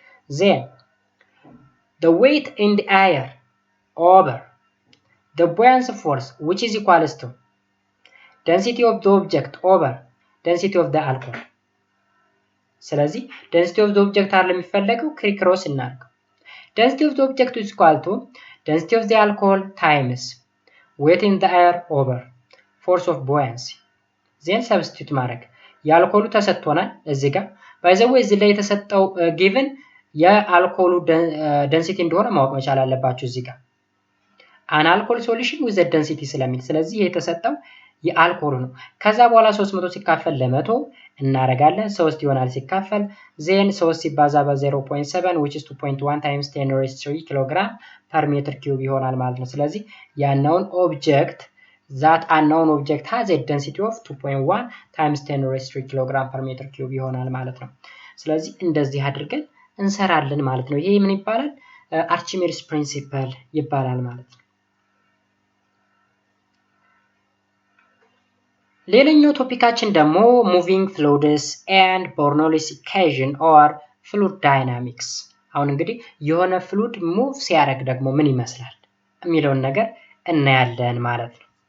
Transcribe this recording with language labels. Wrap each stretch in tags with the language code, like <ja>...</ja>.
<en>Then the weight in the air over the buoyancy force which is equals to density of the object over density of the alcohol. ስለዚህ density of the object</en> <am>አይደል የሚፈለገው ክሮስ እናድርገው።</am> <en>density of the object is equal to density of the alcohol times weight in the air over force of buoyancy.</en> <am>then substitute ማድረግ የአልኮሉ ተሰጥቶናል እዚህ ጋር by the way እዚህ ላይ የተሰጠው given የአልኮሉ density እንደሆነ ማወቅ መቻል አለባችሁ እዚህ ጋር an alcohol solution with the density ስለሚል ስለዚህ የተሰጠው የአልኮሉ ነው። ከዛ በኋላ 300 ሲካፈል ለ100 እናረጋለን 3 ይሆናል ሲካፈል then 3 ሲባዛ በ0.7 which is 2.1 times 10 raised to 3 kg per meter cube ይሆናል ማለት ነው። ስለዚህ ያናውን ኦብጀክት</am> <en>that unknown object has a density of 2.1 times 10 raised to 3 kg per meter cube</en> <am>ይሆናል ማለት ነው። ስለዚህ እንደዚህ አድርገን እንሰራለን ማለት ነው። ይሄ ምን ይባላል? Archimedes principle ይባላል ማለት ነው። ሌላኛው ቶፒካችን ደግሞ moving fluids and Bernoulli's equation or fluid dynamics። አሁን እንግዲህ የሆነ fluid move ሲያደርግ ደግሞ ምን ይመስላል የሚለውን ነገር እናያለን ማለት ነው።</am>